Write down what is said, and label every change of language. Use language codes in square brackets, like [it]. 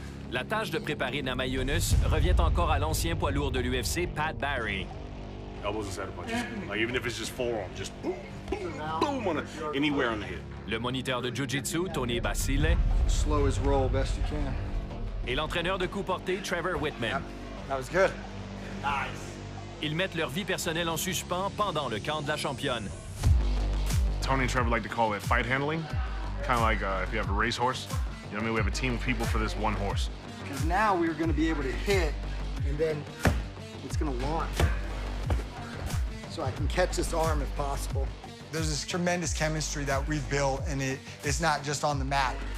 [fr] La tâche de préparer Namajunas revient encore à l'ancien poids lourd de l'UFC, Pat Barry. [en] Elbows and side punches. Like even if it's just forearm, just boom, boom, boom on anywhere on the head. [fr] Le moniteur de Jiu-Jitsu, Tony Basile. [en] Slow his roll best you can. [fr] Et l'entraîneur de coups portés, Trevor Whitman. [en] Yep. That was good. Nice. [fr] Ils mettent leur vie personnelle en suspens pendant le camp de la championne. [en] Tony and Trevor like to call it fight handling. Kind of like if you have a racehorse. You know what I mean? We have a team of people for this one horse. Because now we're going to be able to hit, and then it's going to launch. So I can catch this arm if possible. There's this tremendous chemistry that we've built, and it's not just on the mat.